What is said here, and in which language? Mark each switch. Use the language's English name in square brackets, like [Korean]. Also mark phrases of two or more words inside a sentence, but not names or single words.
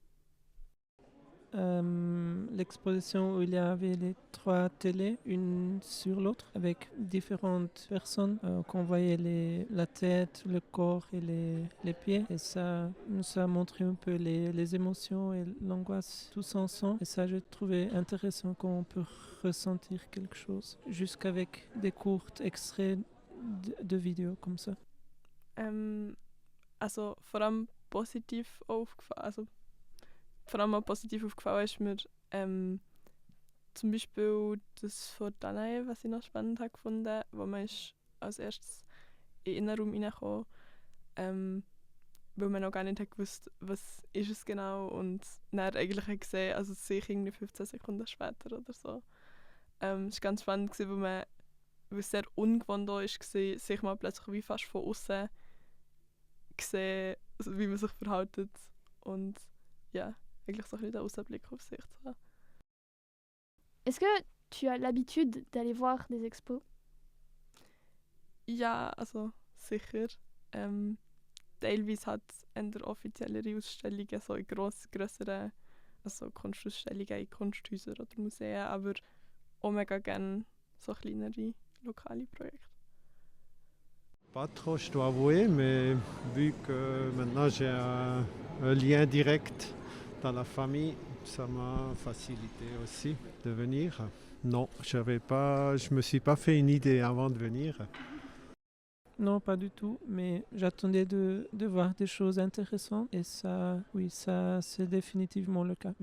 [French] L'exposition où il y avait les 3 télés, une sur l'autre, avec différentes personnes, qu'on voyait la tête, le corps et les pieds. Et ça montrait un peu les émotions et l'angoisse tous ensemble. Et ça, j'ai trouvé intéressant qu'on peut ressentir quelque chose, jusqu'avec des courts extraits de vidéos comme ça. [German] Also vor allem positiv aufgefallen. Vor allem auch positiv aufgefallen ist mir zum Beispiel das von Danae, was ich noch spannend habe gefunden, wo man ist als erstes in den Innenraum reingekommen, weil man noch gar nicht hat gewusst, was ist es genau und dann eigentlich hat gesehen, also sich irgendwie 15 Sekunden später oder so. Es war ganz spannend, weil es sehr ungewohnt war, sich mal plötzlich wie fast von außen sehen, also wie man sich verhält und ja, eigentlich so ein bisschen den Ausblick auf sich zu haben. [French] Est-ce que tu as l'habitude d'aller voir des expos ? [German] Ja, also sicher. Teilweise hat es eher offiziellere Ausstellungen, so in grösseren also Kunstausstellungen in Kunsthäusern oder Museen, aber auch mega gerne so kleinere lokale Projekte. [French] Pas trop, je dois avouer, mais vu que maintenant j'ai un lien direct dans la famille, ça m'a facilité aussi de venir. Non, je me suis pas fait une idée avant de venir. Non, pas du tout, mais j'attendais de voir des choses intéressantes et ça, oui, ça c'est définitivement le cas.